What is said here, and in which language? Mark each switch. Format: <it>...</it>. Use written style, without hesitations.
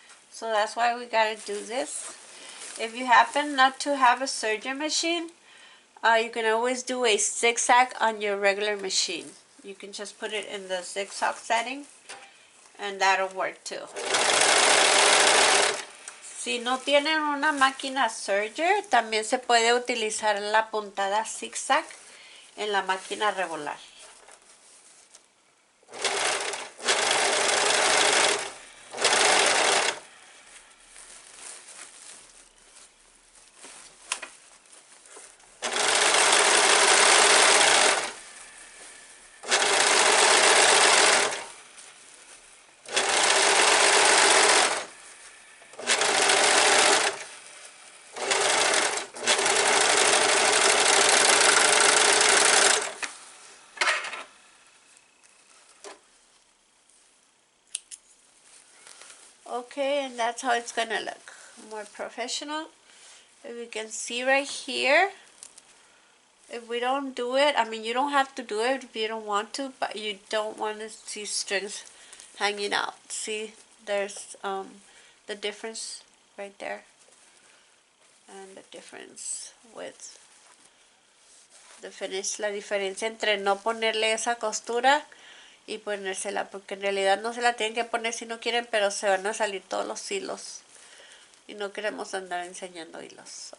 <en>So that's why we gotta do this. If you happen not to have a serger machine, you can always do a zigzag on your regular machine. You can just put it in the zigzag setting, and that'll work too.</en> <es>Si no tienen una máquina serger, también se puede utilizar la puntada zigzag en la máquina regular.</es> <en>Okay, and that's how it's gonna look. More professional. If you can see right here, if we don't do it, I mean, you don't have to do it if you don't want to, but you don't want to see strings hanging out. See, there's the difference right there, and the difference with the finish,</en> <es>la diferencia entre no ponerle esa costura y ponérsela, porque en realidad no se la tienen que poner si no quieren, pero se van a salir todos los hilos y no queremos andar enseñando hilos.</es>